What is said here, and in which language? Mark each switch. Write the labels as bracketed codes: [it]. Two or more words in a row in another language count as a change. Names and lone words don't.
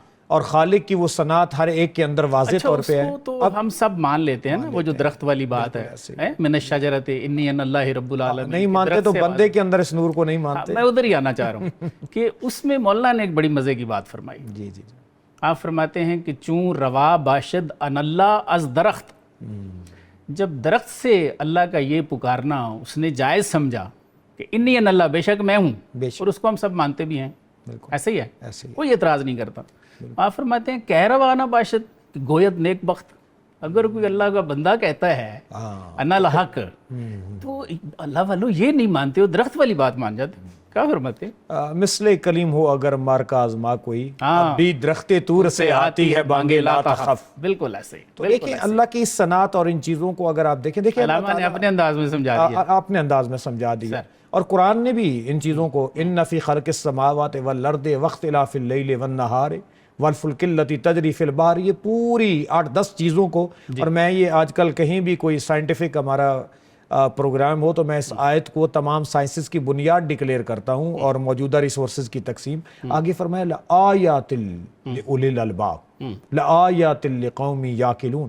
[ur] اور خالق کی وہ صنعت ہر ایک کے اندر واضح طور پہ ہے. اس کو تو ہم سب مان لیتے ہیں نا، وہ جو درخت والی بات ہے، [ar] من الشجرۃ انی انا اللہ رب العالمین. [ur] نہیں مانتے تو بندے کے اندر اس نور کو نہیں مانتے. میں ادھر ہی آنا چاہ رہا ہوں کہ اس میں مولانا نے ایک بڑی مزے کی بات فرمائی. جی جی. آپ فرماتے ہیں کہ [fa] چون روا باشد [ar] ان اللہ [fa] از درخت، [ur] جب درخت سے اللہ کا یہ پکارنا اس نے جائز سمجھا کہ [ar] انی ان اللہ، [ur] بے شک میں ہوں، اور اس کو ہم سب مانتے بھی ہیں، ایسے ہی ہے، کوئی اعتراض نہیں کرتا. آپ فرماتے ہیں [fa] کہہ روانا باشد، گویت نیک بخت، [ur] اگر کوئی اللہ کا بندہ کہتا ہے [ar] انا الحق، [ur] تو اللہ والوں یہ نہیں مانتے، وہ درخت والی بات مان جاتے. کیا فرماتے ہیں؟ مثل کلیم ہو اگر مار کا آزما کوئی، اب بھی درخت طور سے آتی ہے بانگے [ar] لا تخف. [ur] بالکل ایسے ہی. تو دیکھیں اللہ کی اس صنعت اور ان چیزوں کو اگر آپ دیکھیں، علامہ نے اپنے انداز میں سمجھا دیا، اپنے انداز میں سمجھا دیا. اور قرآن نے بھی ان چیزوں کو [ar] ان فی خلق السماوات والارض واختلاف اللیل والنہار والفلک التی تجری فی البحر، [ur] یہ پوری 8-10 چیزوں کو. اور میں یہ آج کل کہیں بھی کوئی سائنٹیفک ہمارا پروگرام ہو تو میں اس آیت کو تمام سائنسز کی بنیاد ڈکلیئر کرتا ہوں اور موجودہ ریسورسز کی تقسیم. آگے فرمایا [ar] لآیات لأولی الالباب لآیات لقوم یاقلون.